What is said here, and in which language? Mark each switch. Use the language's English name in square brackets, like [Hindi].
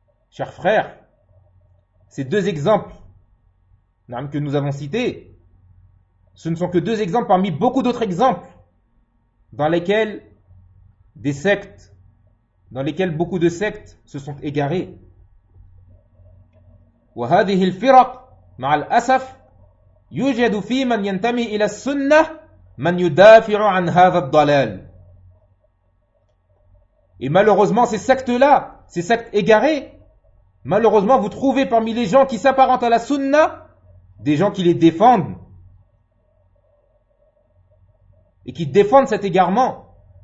[French] Chers frères, ces deux exemples que nous avons cités, ce ne sont que deux exemples parmi beaucoup d'autres exemples dans lesquels des sectes, dans lesquels beaucoup de sectes se sont égarées. [Arabic] وهذه الفرق مع الأسف يوجد في من ينتمي إلى السنة من يدافع عن هذا الضلال. [French] Et malheureusement, ces sectes égarées, malheureusement, vous trouvez parmi les gens qui s'apparentent à la sunna des gens qui les défendent et qui défendent cet égarement.